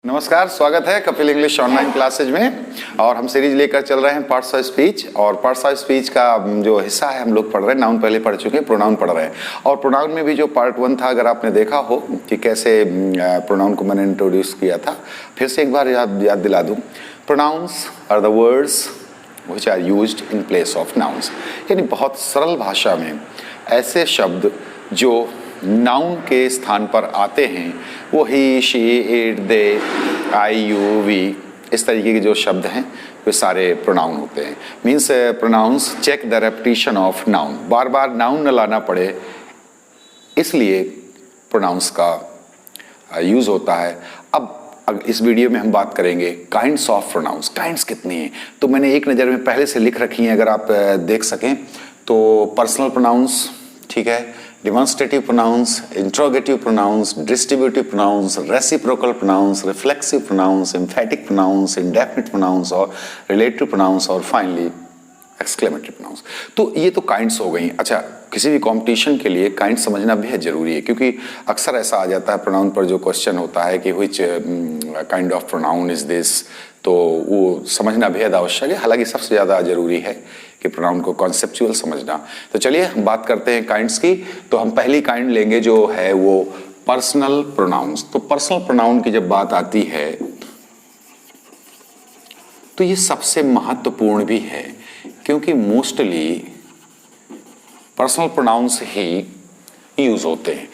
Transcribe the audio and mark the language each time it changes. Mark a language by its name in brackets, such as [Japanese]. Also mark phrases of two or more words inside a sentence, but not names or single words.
[Hindi] नमस्कार, स्वागत है कपिल इंग्लिश ऑनलाइन क्लासेज में। और हम सीरीज लेकर चल रहे हैं [English] parts of speech. [Hindi] और [English] parts of speech [Hindi] का जो हिस्सा है हम लोग पढ़ रहे हैं, नाउन पहले पढ़ चुके हैं, प्रोनाउन पढ़ रहे हैं। और प्रोनाउन में भी जो पार्ट 1 था, अगर आपने देखा हो कि कैसे प्रोनाउन को मैंने इंट्रोड्यूस किया था, फिर से एक बार याद दिला दूँ। [English] pronouns are the words which are used in place of nouns, [Hindi] यानी बहुत सरल भाषा में ऐसे शब्द जो नाउन के स्थान पर आते हैं, वो [English] he, she, it, they, I, you, we, [Hindi] इस तरीके के जो शब्द हैं वे सारे प्रोनाउन होते हैं। [English] means pronouns check the repetition of noun, [Hindi] बार बार नाउन न लाना पड़े, इसलिए प्रोनाउंस का यूज़ होता है। अब इस वीडियो में हम बात करेंगे [English] kinds of pronouns. [Hindi] काइंड्स कितनी हैं तो मैंने एक नज़र में पहले से लिख रखी हैं, अगर आप देख सकें तो। [English] personal pronouns, [Hindi] ठीक है, [English] demonstrative pronouns, interrogative pronouns, distributive pronouns, reciprocal pronouns, reflexive pronouns, emphatic pronouns, indefinite pronouns और relative pronouns और finally exclamatory pronouns। [Hindi] तो ये तो काइंड्स हो गई। अच्छा, किसी भी कंपटीशन के लिए काइंड समझना बेहद जरूरी है, क्योंकि अक्सर ऐसा आ जाता है प्रोनाउन पर जो क्वेश्चन होता है कि [English] which kind of pronoun is this, [Hindi] तो वो समझना बेहद आवश्यक है। हालांकि सबसे ज़्यादा जरूरी है कि प्रोनाउन को कॉन्सेप्चुअल समझना। तो चलिए हम बात करते हैं काइंड्स की। तो हम पहली काइंड लेंगे जो है वो [English] personal pronouns. [Hindi] तो [English] personal pronoun [Hindi] की जब बात आती है तो ये सबसे महत्वपूर्ण भी है, क्योंकि [English] mostly personal pronouns [Hindi] ही यूज होते हैं।